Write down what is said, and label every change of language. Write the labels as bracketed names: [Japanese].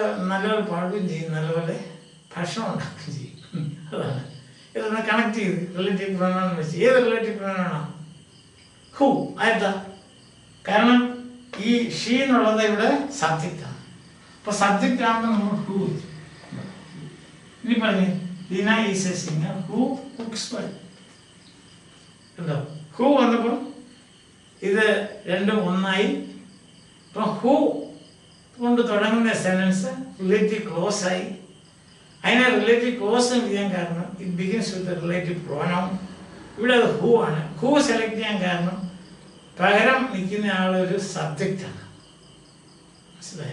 [Malayalam] നല്ലപോലെ പാടുകയും ചെയ്യും, നല്ലപോലെ ഭക്ഷണം ഉണ്ടാക്കുകയും ചെയ്യും. അതാണ് ഇതൊന്ന് കണക്ട് ചെയ്ത് റിലേറ്റീവ് പ്രോനൗൺ വെച്ച്. ഏത് റിലേറ്റീവ് പ്രോനൗണാണ്? ഹു. ആയിട്ടാ? കാരണം ഈ ഷീ എന്നുള്ളത് ഇവിടെ സബ്ജക്റ്റാണ്. അപ്പൊ സബ്ജക്റ്റ് ആകുമ്പോൾ നമ്മൾ ഹു. ഇനി പറഞ്ഞേ [English] Dina is a singer who cooks well. [Malayalam] Who വന്നപ്പോൾ ഇത് രണ്ടും ഒന്നായി. ഇപ്പം ഹൂ കൊണ്ട് തുടങ്ങുന്ന സെൻറ്റൻസ് റിലേറ്റീവ് ക്ലോസ് ആയി. അതിനെ റിലേറ്റീവ് ക്ലോസ് എന്ന് ചെയ്യാൻ കാരണം [English] It begins with relative pronoun. [Malayalam] ഇവിടെ അത് ഹൂ ആണ്. ഹൂ സെലക്ട് ചെയ്യാൻ കാരണം പകരം നിൽക്കുന്ന ആളൊരു സബ്ജക്റ്റാണ്. മനസ്സിലായി?